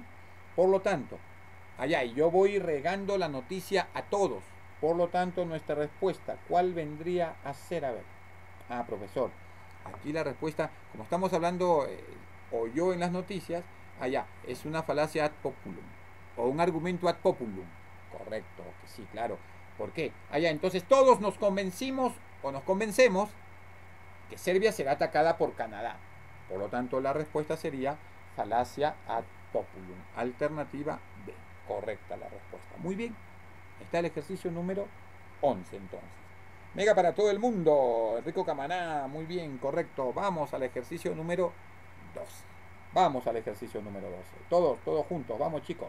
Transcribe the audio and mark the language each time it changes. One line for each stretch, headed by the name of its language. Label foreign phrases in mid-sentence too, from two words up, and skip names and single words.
Spanish: Por lo tanto, allá, y yo voy regando la noticia a todos. Por lo tanto, nuestra respuesta, ¿cuál vendría a ser? A ver. Profesor, aquí la respuesta, como estamos hablando, oyó en las noticias, allá, es una falacia
Latin: ad populum.
Spanish: O un argumento
Latin: ad populum.
Spanish: Correcto, que sí, claro. ¿Por qué? Allá, entonces todos nos convencemos que Serbia será atacada por Canadá. Por lo tanto, la respuesta sería falacia
Latin: ad populum.
Spanish: Alternativa B. Correcta la respuesta. Muy bien. Está el ejercicio número 11 entonces. Mega para todo el mundo. Enrico Camaná. Muy bien, correcto. Vamos al ejercicio número 12. Vamos al ejercicio número 12. Todos juntos. Vamos, chicos.